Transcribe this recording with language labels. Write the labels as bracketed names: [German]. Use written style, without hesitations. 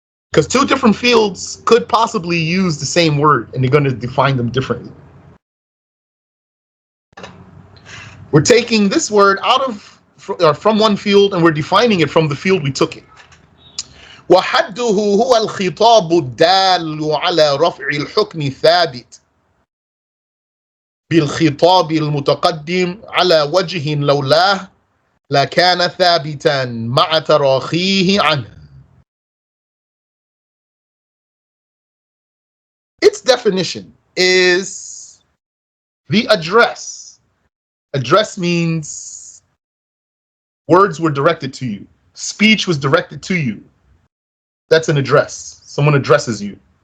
[English] Because two different fields could possibly use the same word, and they're going to define them differently. We're taking this word out of from one field, and we're defining it from the field we took it. [Arabic] وَحَدُّهُ هُوَ الْخِطَابُ الدَّالُ عَلَى رَفْعِ الْحُكْمِ ثَابِتٍ بالخطاب المتقدم على وجه لولاه لكان ثابتا مع تراخيه عنه. [English] Its definition is the address. Address means words were directed to you. Speech was directed to you. That's an address. Someone addresses you.